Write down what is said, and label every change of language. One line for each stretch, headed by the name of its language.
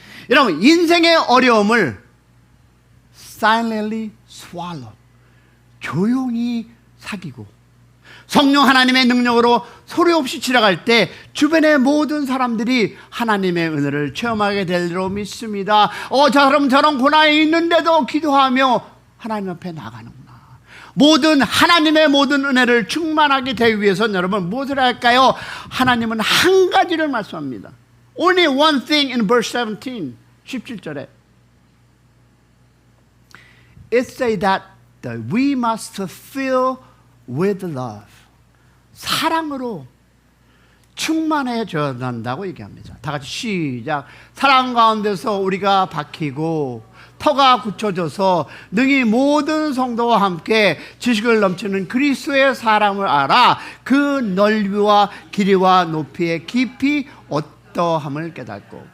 Korean: 여러분 인생의 어려움을
English: silently swallow,
Korean: 조용히 사귀고 성령 하나님의 능력으로 소리 없이 지나갈 때 주변의 모든 사람들이 하나님의 은혜를 체험하게 될 줄로 믿습니다. 저 사람 저런 고난이 있는데도 기도하며 하나님 앞에 나가는구나. 하나님의 모든 은혜를 충만하게 되기 위해서는 여러분 무엇을 할까요? 하나님은 한 가지를 말씀합니다.
English: Only one thing in verse 17,
Korean: 17절에
English: It says that we must fill with love.
Korean: 사랑으로 충만해져야 한다고 얘기합니다. 다 같이 시작. 사랑 가운데서 우리가 박히고 터가 굳혀져서 능히 모든 성도와 함께 지식을 넘치는 그리스도의 사랑을 알아 그 넓이와 길이와 높이의 깊이 어떠함을 깨닫고.